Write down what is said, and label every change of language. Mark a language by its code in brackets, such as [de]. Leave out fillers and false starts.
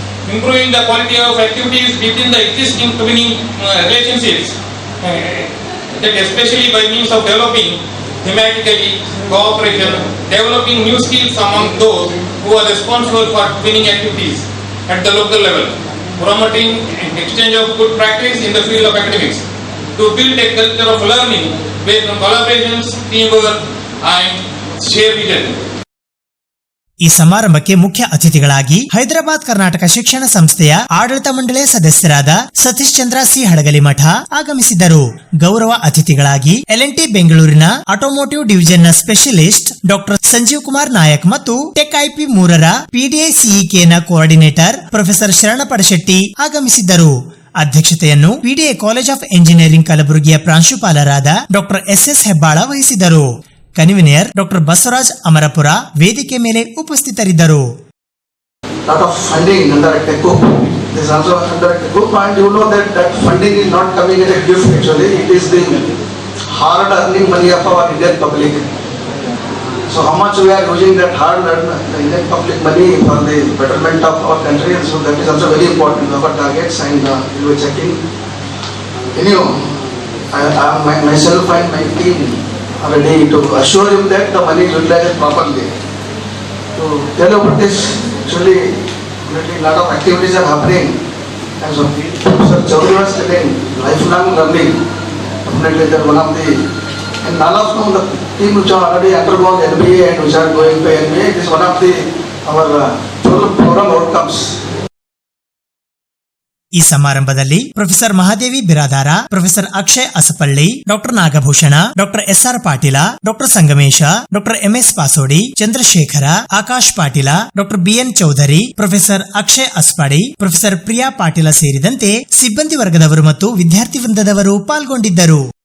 [en] Improving the quality of activities within the existing twinning relationships, that especially by means of developing thematically cooperation, developing new skills among those who are responsible for twinning activities at the local level, promoting exchange of good practice in the field of academics, to build a culture of learning based on collaborations, teamwork and shared vision. [kn] ಈ ಸಮಾರಂಭಕ್ಕೆ ಮುಖ್ಯ ಅತಿಥಿಗಳಾಗಿ ಹೈದರಾಬಾದ್ ಕರ್ನಾಟಕ ಶಿಕ್ಷಣ ಸಂಸ್ಥೆಯ ಆಡಳಿತ ಮಂಡಳಿಯ ಸದಸ್ಯರಾದ Satish Chandra C ಹಡಗಲಿಮಠ ಆಗಮಿಸಿದ್ದರು. ಗೌರವ ಅತಿಥಿಗಳಾಗಿ LNT ಬೆಂಗಳೂರಿನ automotive ಡಿವಿಷನ್ನ specialist doctor Sanjeev Kumar Nayak ಮತ್ತು tech IP 3ರ PDI-CEK coordinator professor ಶರಣ ಪಡಶೆಟ್ಟಿ ಆಗಮಿಸಿದ್ದರು. ಅಧ್ಯಕ್ಷತೆಯನ್ನು PDI ಕಾಲೇಜ್ ಆಫ್ ಎಂಜಿನಿಯರಿಂಗ್ ಕಲಬುರಗಿಯ ಪ್ರಾಂಶುಪಾಲರಾದ ಡಾಕ್ಟರ್ SS ಹೆಬ್ಬಾಳ ವಹಿಸಿದರು. ಕನ್ವೀನರ್ ಡಾಕ್ಟರ್ ಬಸವರಾಜ್ ಅಮರಪುರ ವೇದಿಕೆ ಮೇಲೆ ಉಪಸ್ಥಿತರಿದ್ದರು. [en] Lot of funding under TECOP. This is also under TECOP, and you know that funding is not coming as a gift actually. It is the hard earning money of our Indian public. So how much we are using that hard earned Indian public money for the betterment of our country, so that is also very important. Our targets and we were checking. Anyhow, I myself and my team are ready to assure you that the money is utilized properly. To tell about this, actually, a lot of activities are happening. And so, Sir Chaudhary was telling lifelong learning. Definitely, that one of the, and all of them, the team which are already undergone MBA and which are going to MBA, it is one of the our program outcomes. [kn] ಈ ಸಮಾರಂಭದಲ್ಲಿ professor Mahadevi Biradar, professor Akshay ಅಸಪಳ್ಳಿ, doctor Nagabhushana, doctor SR Patil, doctor Sangamesha, doctor MS ಪಾಸೋಡಿ, Chandrashekhara, Akash Patil, doctor BN Chaudhary, professor Akshay ಅಸ್ಪಾಡಿ, professor Priya Patil ಸೇರಿದಂತೆ ಸಿಬ್ಬಂದಿ ವರ್ಗದವರು ಮತ್ತು ವಿದ್ಯಾರ್ಥಿ ವೃಂದದವರು ಪಾಲ್ಗೊಂಡಿದ್ದರು.